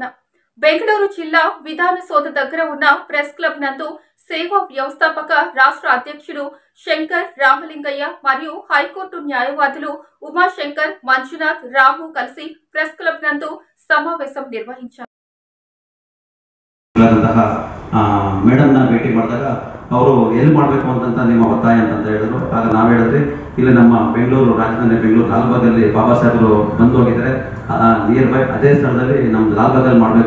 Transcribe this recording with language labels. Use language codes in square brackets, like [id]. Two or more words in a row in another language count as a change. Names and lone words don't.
[te] బెంగళూరు జిల్లా విధానసౌధ దగ్గర ఉన్న ప్రెస్ క్లబ్ నందు సేవా వ్యవస్థాపక రాష్ట్ర అధ్యక్షుడు శంకర్ రామలింగయ్య మరియు హైకోర్టు న్యాయవాదులు ఉమాశంకర్, మంజునాథ్, రాము కలిసి ప్రెస్ క్లబ్ నందు సమావేశం నిర్వహించారు. [kn] ಮೇಡಮ್ ಭೇಟಿ ಮಾಡಿದಾಗ ಅವರು ಎಲ್ಲಿ ಮಾಡಬೇಕು ಅಂತ ನಿಮ್ಮ ಒತ್ತಾಯ ಅಂತ ಹೇಳಿದ್ರು. ಆಗ ನಾವು ಹೇಳಿದ್ವಿ, ಇಲ್ಲಿ ನಮ್ಮ ಬೆಂಗಳೂರು ರಾಜಧಾನಿ ಬೆಂಗಳೂರು ಲಾಲ್ಬಾಗಲ್ಲಿ ಬಾಬಾ ಸಾಹೇಬರು ಬಂದು ಹೋಗಿದ್ದಾರೆ. [en] near by [kn] ಅದೇ ಸ್ಥಳದಲ್ಲಿ ನಮ್ಮ ಲಾಲ್ಬಾಗಲ್ಲಿ ಮಾಡಬೇಕು.